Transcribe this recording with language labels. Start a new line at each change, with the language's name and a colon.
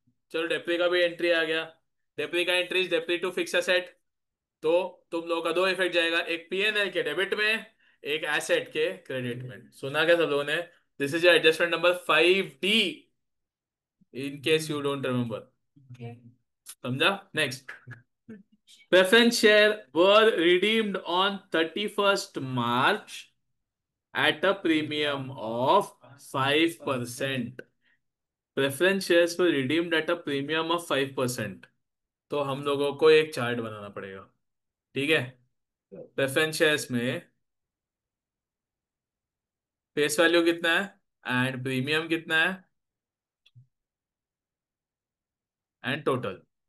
Hindi: चलो डेप्री का भी एंट्री आ गया। डेप्री का एंट्री, डेप्री टू फिक्स एसेट। तो तुम लोगों का दो इफेक्ट जाएगा, एक पीएनएल के डेबिट में, एक एसेट के क्रेडिट में। सुना क्या सब लोगों ने?
English: This is adjustment number 5D, in case you don't remember.
Hindi: समझा? Next.
English: Preference share were redeemed on 31st March at a premium of 5%. Preference shares were redeemed at a premium of 5%.
Hindi: तो हम लोगों को एक चार्ट बनाना पड़ेगा, ठीक है? Preference shares में फेस वैल्यू कितना है एंड प्रीमियम कितना है एंड टोटल।